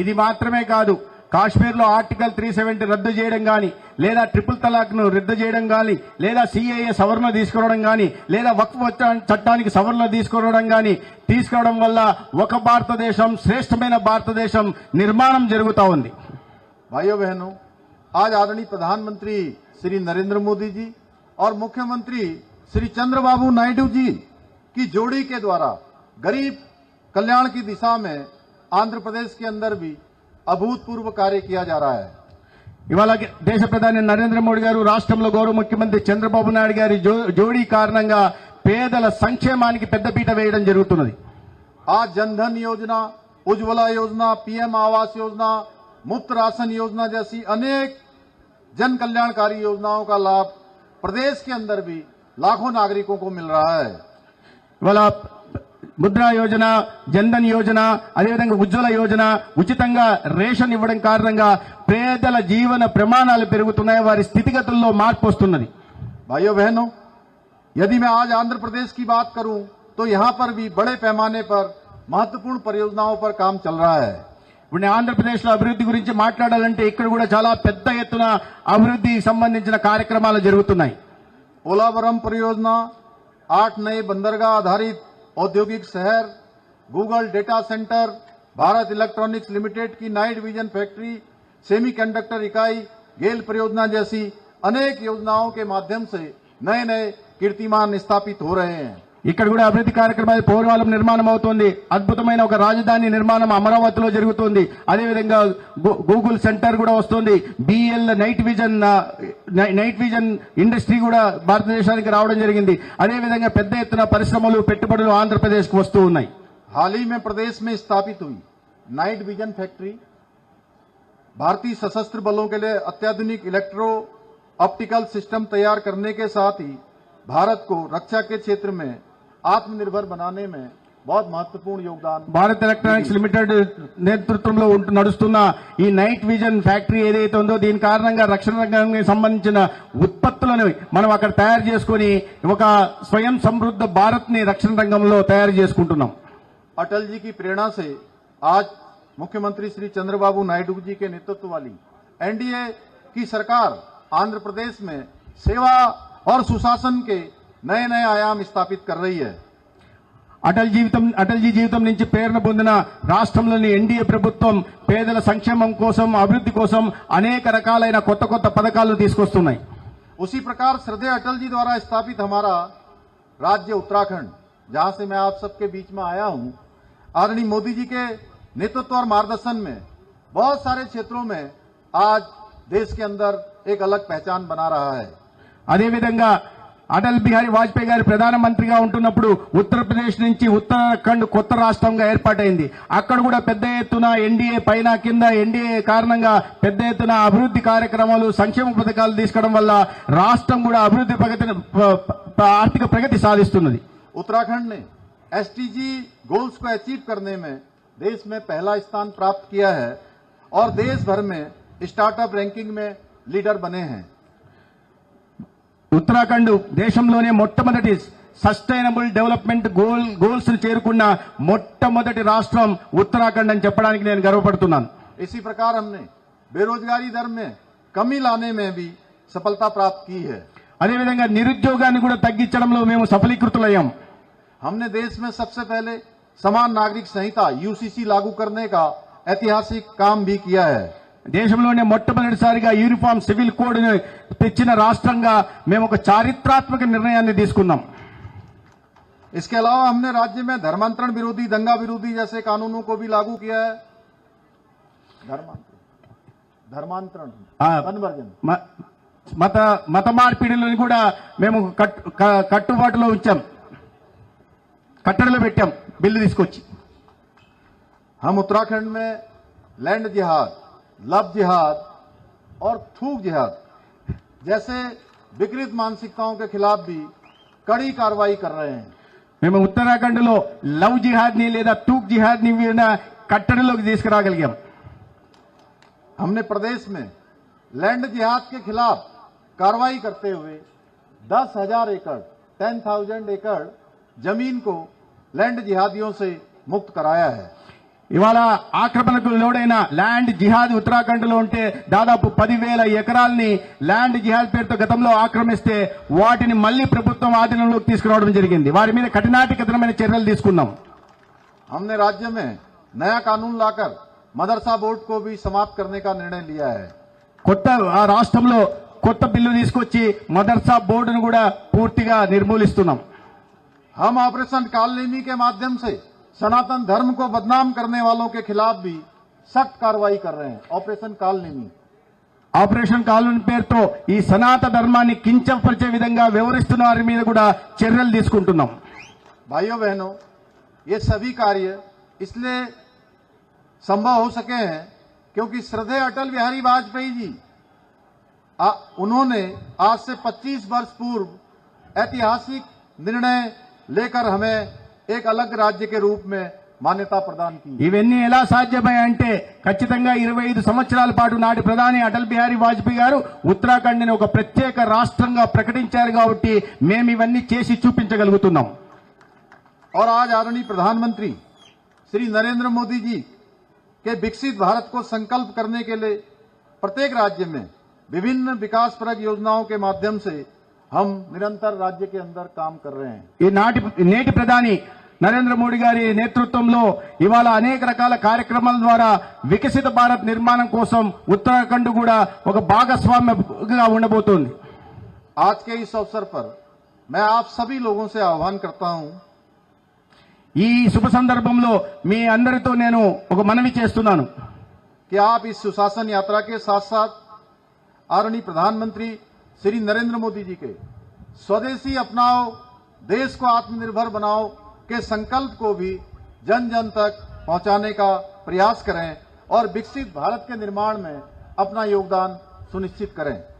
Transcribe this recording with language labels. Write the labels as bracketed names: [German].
[Telugu] ఇది మాత్రమే కాదు, కాశ్మీర్లో ఆర్టికల్ 370 రద్దు చేయడం గాని, లేదా ట్రిపుల్ తలాక్ ను రద్దు చేయడం గాని, లేదా సిఏఏ సవరణ తీసుకురావడం గాని, లేదా వక్ఫ్ చట్టానికి సవరణ తీసుకురావడం వల్ల ఒక భారతదేశం, శ్రేష్టమైన భారతదేశం నిర్మాణం జరుగుతా ఉంది. [Hindi] भाइयों बहनों, आज आदरणीय प्रधानमंत्री श्री नरेंद्र मोदी जी और मुख्यमंत्री श्री चंद्रबाबू नायडू जी की जोड़ी के द्वारा गरीब कल्याण की दिशा में आंध्र प्रदेश के अंदर भी अभूतपूर्व कार्य किया जा रहा है। [Telugu] ఇవాళ దేశ ప్రధాని నరేంద్ర మోడీ గారు, రాష్ట్రంలో గౌరవ ముఖ్యమంత్రి చంద్రబాబు నాయుడు గారి జోడీ కారణంగా పేదల సంక్షేమానికి పెద్దపీట వేయడం జరుగుతున్నది. [Hindi] आज जनधन योजना, उज्ज्वला योजना, पीएम आवास योजना, मुफ्त राशन योजना जैसी अनेक जन कल्याणकारी योजनाओं का लाभ प्रदेश के अंदर भी लाखों नागरिकों को मिल रहा है। [Telugu] ఇవాళ ముద్రా యోజన, జన్ధన్ యోజన, అదేవిధంగా ఉజ్వల యోజన, ఉచితంగా రేషన్ ఇవ్వడం కారణంగా పేదల జీవన ప్రమాణాలు పెరుగుతున్నాయి, వారి స్థితిగతుల్లో మార్పు వస్తున్నది. [Hindi] भाइयों बहनों, यदि मैं आज आंध्र प्रदेश की बात करूं तो यहां पर भी बड़े पैमाने पर महत्वपूर्ण परियोजनाओं पर काम चल रहा है। [Telugu] ఇప్పుడు ఆంధ్రప్రదేశ్ లో అభివృద్ధి గురించి మాట్లాడాలంటే ఇక్కడ కూడా చాలా పెద్ద ఎత్తున అభివృద్ధికి సంబంధించిన కార్యక్రమాలు జరుగుతున్నాయి. [Hindi] पोलावरम परियोजना, 8 नए बंदरगाह आधारित औद्योगिक शहर, Google data centre, Bharat electronics limited की नाइट विजन फैक्ट्री, सेमीकंडक्टर इकाई, गेल परियोजना जैसी अनेक योजनाओं के माध्यम से नए नए कीर्तिमान स्थापित हो रहे हैं। [Telugu] ఇక్కడ కూడా అభివృద్ధి కార్యక్రమాలు పోలవరం నిర్మాణం అవుతోంది. అద్భుతమైన ఒక రాజధాని నిర్మాణం అమరావతిలో జరుగుతోంది. అదేవిధంగా గూగుల్ సెంటర్ కూడా వస్తుంది. బిఎల్ నైట్ విజన్ ఇండస్ట్రీ కూడా భారతదేశానికి రావడం జరిగింది. అదేవిధంగా పెద్ద ఎత్తున పరిశ్రమలు పెట్టుబడులు ఆంధ్రప్రదేశ్ కు వస్తూ ఉన్నాయి. [Hindi] हाल ही में प्रदेश में स्थापित हुई नाइट विजन फैक्ट्री भारतीय सशस्त्र बलों के लिए अत्याधुनिक इलेक्ट्रो ऑप्टिकल सिस्टम तैयार करने के साथ ही भारत को रक्षा के क्षेत्र में आत्मनिर्भर बनाने में बहुत महत्वपूर्ण योगदान [Telugu] భారత్ ఎలక్ట్రానిక్స్ లిమిటెడ్ నేతృత్వంలో నడుస్తున్న ఈ నైట్ విజన్ ఫ్యాక్టరీ ఏదైతే ఉందో దీని కారణంగా రక్షణ రంగానికి సంబంధించిన ఉత్పత్తులను మనం అక్కడ తయారు చేసుకుని ఒక స్వయం సమృద్ధ భారత్ ని రక్షణ రంగంలో తయారు చేసుకుంటున్నాం. [Hindi] अटल जी की प्रेरणा से आज मुख्यमंत्री श्री चंद्रबाबू नायडू जी के नेतृत्व वाली एनडीए की सरकार आंध्र प्रदेश में सेवा और सुशासन के नए नए आयाम स्थापित कर रही है. [Telugu] అటల్ జీ జీవితం నుంచి ప్రేరణ పొందిన రాష్ట్రంలోని ఎన్డీఏ ప్రభుత్వం పేదల సంక్షేమం కోసం అభివృద్ధి కోసం అనేక రకాలైన కొత్త కొత్త పథకాలను తీసుకొస్తున్నాయి. [Hindi] उसी प्रकार श्रद्धेय अटल जी द्वारा स्थापित हमारा राज्य उत्तराखंड, जहां से मैं आप सबके बीच में आया हूं, आदरणीय मोदी जी के नेतृत्व और मार्गदर्शन में बहुत सारे क्षेत्रों में आज देश के अंदर एक अलग पहचान बना रहा है. [Telugu] అదేవిధంగా అటల్ బిహారీ వాజ్పేయి గారు ప్రధానమంత్రిగా ఉంటున్నప్పుడు ఉత్తరప్రదేశ్ నుంచి ఉత్తరాఖండ్ కొత్త రాష్ట్రంగా ఏర్పాటైంది. అక్కడ కూడా పెద్ద ఎత్తున ఎన్డీఏ పైన కింద ఎన్డీఏ కారణంగా పెద్ద ఎత్తున అభివృద్ధి కార్యక్రమాలు సంక్షేమ పథకాలు తీసుకోవడం వల్ల రాష్ట్రం కూడా అభివృద్ధి ఆర్థిక ప్రగతి సాధిస్తున్నది. [Hindi] उत्तराखंड ने एसटीजी गोल्स को अचीव करने में देश में पहला स्थान प्राप्त किया है और देश भर में स्टार्टअप रैंकिंग में लीडर बने हैं. [Telugu] ఉత్తరాఖండ్ దేశంలోనే మొట్టమొదటి సస్టైనబుల్ డెవలప్మెంట్ గోల్స్ ను చేరుకున్న మొట్టమొదటి రాష్ట్రం ఉత్తరాఖండ్ అని చెప్పడానికి నేను గర్వపడుతున్నాను. [Hindi] इसी प्रकार हमने बेरोजगारी दर में कमी लाने में भी सफलता प्राप्त की है. [Telugu] అదేవిధంగా నిరుద్యోగాన్ని కూడా తగ్గించడంలో మేము సఫలీకృతులయ్యాం. [Hindi] हमने देश में सबसे पहले समान नागरिक संहिता यूसीसी लागू करने का ऐतिहासिक काम भी किया है. [Telugu] దేశంలోనే మొట్టమొదటిసారిగా యూనిఫామ్ సివిల్ కోడ్ ను తెచ్చిన రాష్ట్రంగా మేము ఒక చారిత్రాత్మక నిర్ణయాన్ని తీసుకున్నాం. [Hindi] इसके अलावा हमने राज्य में धर्मांतरण विरोधी, दंगा विरोधी जैसे कानूनों को भी लागू किया है. धर्मांतरण कन्वर्जन [Telugu] మత మార్పిడులను కూడా మేము కట్టుబాటులో ఉంచాం, కట్టడిలో పెట్టాం బిల్లు తీసుకొచ్చి. [Hindi] हम उत्तराखंड में लैंड जिहाद, लव जिहाद और थूक जिहाद जैसे विकृत मानसिकताओं के खिलाफ भी कड़ी कार्रवाई कर रहे हैं. [Telugu] మేము ఉత్తరాఖండ్ లో లవ్ జిహాద్ ని లేదా తూక్ జిహాద్ ని కట్టడిలోకి తీసుకురాగలిగాం. [Hindi] हमने प्रदेश में लैंड जिहाद के खिलाफ कार्रवाई करते हुए 10,000 एकड़ 10,000 एकड़ जमीन को लैंड जिहादियों से मुक्त कराया है. [Telugu] ఇవాళ ఆక్రమణకు లోడైన ల్యాండ్ జిహాద్ ఉత్తరాఖండ్ లో ఉంటే దాదాపు 10,000 ఎకరాల్ని ల్యాండ్ జిహాద్ పేరుతో గతంలో ఆక్రమిస్తే వాటిని మళ్లీ ప్రభుత్వం ఆధీనంలోకి తీసుకురావడం జరిగింది. వారి మీద కఠినాటికతమైన చర్యలు తీసుకున్నాం. [Hindi] हमने राज्य में नया कानून लाकर मदरसा बोर्ड को भी समाप्त करने का निर्णय लिया है. [Telugu] కొత్త రాష్ట్రంలో కొత్త బిల్లు తీసుకొచ్చి మదర్సా బోర్డును కూడా పూర్తిగా నిర్మూలిస్తున్నాం. [Hindi] हम ऑपरेशन कालनेमी के माध्यम से सनातन धर्म को बदनाम करने वालों के खिलाफ भी सख्त कार्रवाई कर रहे हैं. ऑपरेशन कालनेमी [Telugu] ఆపరేషన్ కాలనీ పేరుతో ఈ సనాతన ధర్మాన్ని కించపరిచే విధంగా వ్యవహరిస్తున్న వారి మీద కూడా చర్యలు తీసుకుంటున్నాం. [Hindi] भाइयों बहनों, ये सभी कार्य इसलिए संभव हो सके हैं क्योंकि श्रद्धेय अटल बिहारी वाजपेयी जी उन्होंने आज से 25 वर्ष पूर्व ऐतिहासिक निर्णय लेकर हमें एक अलग राज्य के रूप में మాన్యత ప్రదాన్ की. [Telugu] ఇవన్నీ ఎలా సాధ్యమయ్యాయంటే ఖచ్చితంగా 25 సంవత్సరాల పాటు నాటి ప్రధాని అటల్ బిహారీ వాజ్పేయి గారు ఉత్తరాఖండ్ ని ఒక ప్రత్యేక రాష్ట్రంగా ప్రకటించారు కాబట్టి మేము ఇవన్నీ చేసి చూపించగలుగుతున్నాం. [Hindi] और आज आदरणीय प्रधानमंत्री श्री नरेंद्र मोदी जी के विकसित भारत को संकल्प करने के लिए प्रत्येक राज्य में विभिन्न विकासपरक योजनाओं के माध्यम से हम निरंतर राज्य के अंदर काम कर रहे हैं। [Telugu] ఈ నేటి ప్రధాని నరేంద్ర మోడీ గారి నేతృత్వంలో ఇవాళ అనేక రకాల కార్యక్రమాల ద్వారా వికసిత భారత్ నిర్మాణం కోసం ఉత్తరాఖండ్ కూడా ఒక భాగస్వామ్యంగా ఉండబోతోంది। [Hindi] आज के इस अवसर पर मैं आप सभी लोगों से आह्वान करता हूं [Telugu] ఈ శుభ సందర్భంలో మీ అందరితో నేను ఒక మనవి చేస్తున్నాను [Hindi] कि आप इस सुशासन यात्रा के साथ साथ आदरणीय प्रधानमंत्री श्री नरेंद्र मोदी जी के स्वदेशी अपनाओ देश को आत्मनिर्भर बनाओ के संकल्प को भी जन जन तक पहुंचाने का प्रयास करें और विकसित भारत के निर्माण में अपना योगदान सुनिश्चित करें।